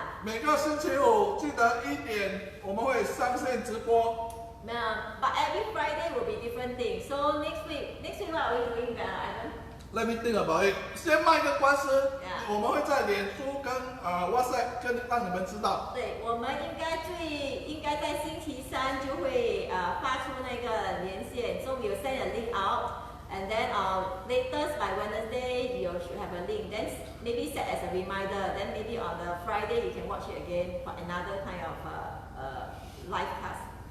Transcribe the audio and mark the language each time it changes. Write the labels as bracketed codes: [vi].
[zh] 每个星期五记得1点我们会上线直播。 [en] But every Friday will be different things. So next week what are we doing, Ivan? Let me think about it。 [zh] 先卖个官司 [en] Yeah [zh] 我们会在脸书跟WhatsApp 让你们知道。对，我们应该在星期3就会发出那个连线 [en] ，so we'll send a link out, and then latest by Wednesday you should have a link. Then maybe set as a reminder. Then maybe on the Friday you can watch it again for another kind of live cast.